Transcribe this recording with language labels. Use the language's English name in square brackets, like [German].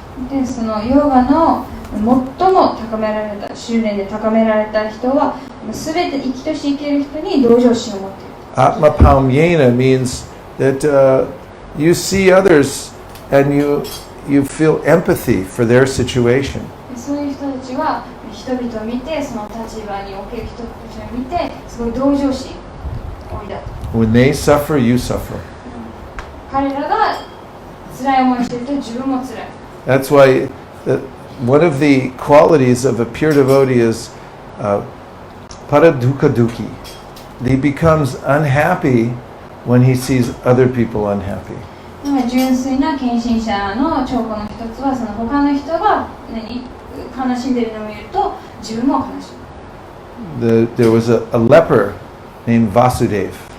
[Japanese] でそのヨガの最も高められた修練で高められた人はすべて生きとし生ける人に同情心を持っている。 [English] Atma paumyena means that you see others and you feel empathy for their situation. [Japanese] そういう人たちは人々を見てその立場における人たちを見てすごい同情心を抱く。 [English] When they suffer, you suffer. [Japanese] 彼らが辛い思いをしていると自分も辛い。 [English] That's why one of the qualities of a pure devotee is paradukkha-dukhi. He becomes unhappy when he sees other people unhappy. [Japanese] 純粋な献身者の兆候の一つはその他の人が悲しんでいるのを見ると自分も悲しむ。 [English] There was a leper named Vasudev.